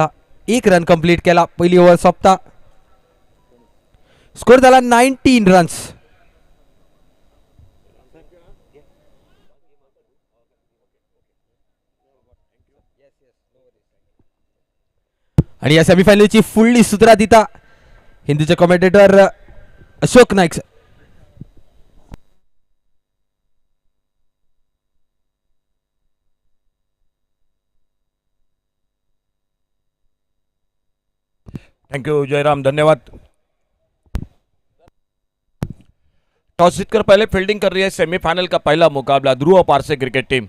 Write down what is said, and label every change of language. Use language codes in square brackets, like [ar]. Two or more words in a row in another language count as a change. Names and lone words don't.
[kok] 1 रन कंप्लीट केला. पहिली ओव्हर सोंपता. स्कोर झाला 19 रन्स. आणि या सेमीफायनलची फुडली सुत्रा दिता हिंदीचे कॉमेंटेटर अशोक नाईक. [en] Thank you जयराम, धन्यवाद. [hi] टॉस जीतकर पहले फील्डिंग कर रही है सेमीफाइनल का पहला मुकाबला ध्रुव पारसे क्रिकेट टीम.